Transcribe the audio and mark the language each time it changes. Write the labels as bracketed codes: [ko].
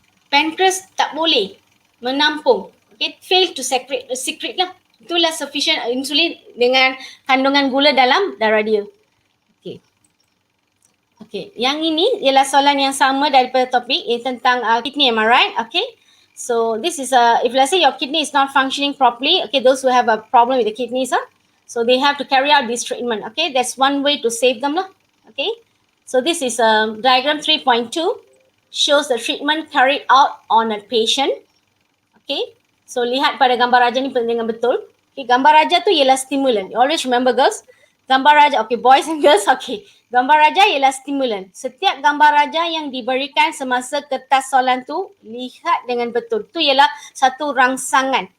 [ms] Pancreas tak boleh menampung. Okay. [en] Fail to secrete [ms] lah. Itulah [en] sufficient insulin [ms] dengan kandungan gula dalam darah dia. Okay. Okay. Yang ini ialah soalan yang sama daripada topik tentang kidney, [en] am I right? Okay. So this is if let's say your kidney is not functioning properly, okay, those who have a problem with the kidneys, so they have to carry out this treatment. Okay, that's one way to save them lah. Okay, so this is diagram 3.2 shows the treatment carried out on a patient. [ms] Okay, so lihat pada gambar raja ni dengan betul. Okay, gambar raja tu ialah stimulant. [en] You always remember girls, [ms] gambar raja, [en] okay, boys and girls, okay. [ms] Gambar raja ialah stimulant. Setiap gambar raja yang diberikan semasa kertas soalan tu, lihat dengan betul. Itu ialah satu rangsangan.